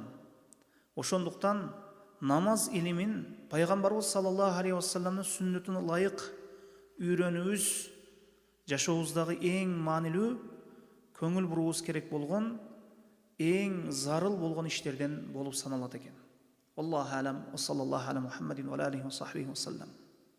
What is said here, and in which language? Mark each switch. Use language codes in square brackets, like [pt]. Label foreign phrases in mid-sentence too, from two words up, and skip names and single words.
[ky] Ошондуктан намаз илимин пайгамбарыбыз [ar] صلى الله عليه وسلم [ky] сүннөтүнө ылайык үйрөнүүбүз жашообуздагы эң маанилүү, көңүл буруубуз керек болгон, эң зарыл болгон иштерден болуп саналат экен. [ar] الله أعلم، وصلى الله على محمد وعليه وصحبه وسلم.